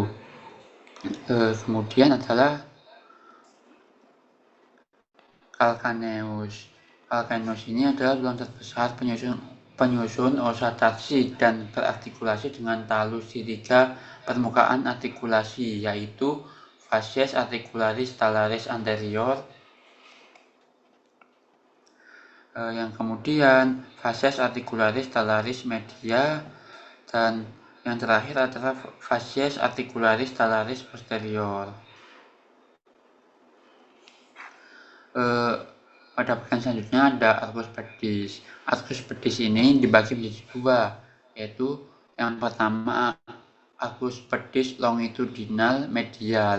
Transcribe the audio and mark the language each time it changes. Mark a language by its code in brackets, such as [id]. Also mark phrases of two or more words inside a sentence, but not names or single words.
[id] Kemudian adalah calcaneus. Calcaneus ini adalah tulang terbesar penyusun [la] osa tarsi [id] dan berartikulasi dengan talus di 3 permukaan artikulasi, yaitu [la] facies articularis talaris anterior, [id] yang kemudian [la] facies articularis talaris media, [id] dan yang terakhir adalah [la] facies articularis talaris posterior. [id] Pada bagian selanjutnya ada [la] arcus pedis. Arcus pedis [id] ini dibagi menjadi 2, yaitu yang pertama [la] arcus pedis [id] longitudinal medial.